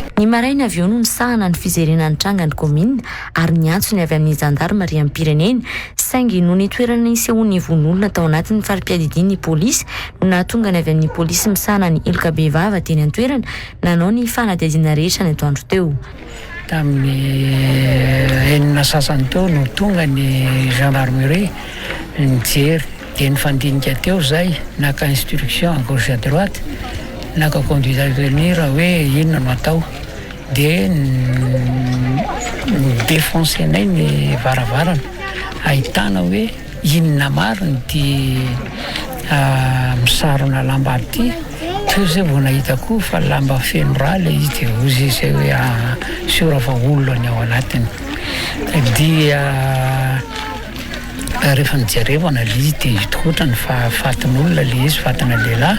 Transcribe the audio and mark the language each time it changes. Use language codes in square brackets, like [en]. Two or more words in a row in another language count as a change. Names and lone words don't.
[mg] Ny maraina avy eo no nisahana ny fizerenany trangany komina ary niantsony avy amin'ny jandarmerie amin'ny pireneny saingy no nitoerana isehoany von'olona tao anatin'ny farim-piadidian'ny polisy no nahatonga ny avy amin'ny polisy misahana ny eloka be vava teny an-toerana nanao ny fanadihadiana rehetra ny atoandro teo. Tamin'ny enina sasany teo no tonga ny gendarmerie nijery dia nifandinika teo zay naka [fr] instruction à gauche à droite [mg] naka [fr] conduite à tenir [mg] hoe inona no atao dia défoncenay ny varavarana ahitana hoe inona mariny ty misarona lamba ty teo zay vao nahitako fa lamba feno raha le izy dia ozy zay hoe sora fa olona ny ao anatiny dia rehefa nijerevana le izy dia itokotrany fa fatin'olona le izy fatina lehilahy.